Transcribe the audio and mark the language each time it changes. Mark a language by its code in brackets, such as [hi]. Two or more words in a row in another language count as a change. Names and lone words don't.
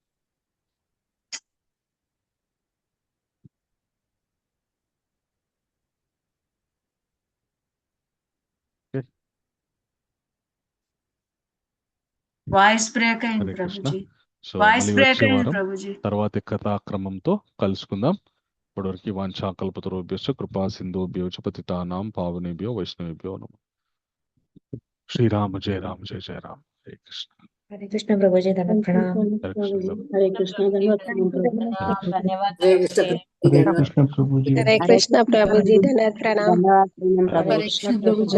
[te] వాయిస్ బ్రేక్ అయింది హరే కృష్ణ. ప్రభుజీ, సో వాయిస్ మళ్ళీ బ్రేక్ వచ్చే అయింది వారం ప్రభుజీ. తర్వాతి కథాక్రమంతో కలుసుకుందాం. ఇప్పటివరకు [sa] వాంఛాకల్పతరుభ్యశ్చ కృపా సింధుభ్యో చ పతితానాం పావనేభ్యో వైష్ణవేభ్యో నమః. శ్రీరామ జయ రామ జయ జయ రామ. హరే కృష్ణ. [te] హరే కృష్ణ ప్రభుజీ, ధన్యవాదాలు. ప్రణామం. హరే కృష్ణ. హరే కృష్ణ. ధన్యవాదాలు ప్రభు. హరే కృష్ణ ప్రభుజీ. హరే కృష్ణ ప్రభుజీ, ధన్యవాద ప్రణామ్. హరే కృష్ణ ప్రభుజీ,